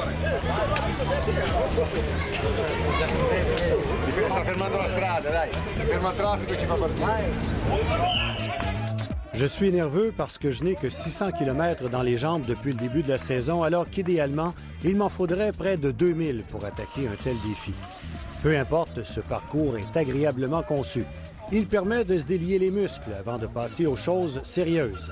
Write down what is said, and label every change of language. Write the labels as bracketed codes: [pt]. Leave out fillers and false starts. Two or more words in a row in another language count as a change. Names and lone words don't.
[it] Sta fermando la strada, dai. Ferma il traffico e ci fa partire. [fr] Je suis nerveux parce que je n'ai que 600 km dans les jambes depuis le début de la saison, alors qu'idéalement, il m'en faudrait près de 2000 pour attaquer un tel défi. Peu importe, ce parcours est agréablement conçu. Il permet de se délier les muscles avant de passer aux choses sérieuses.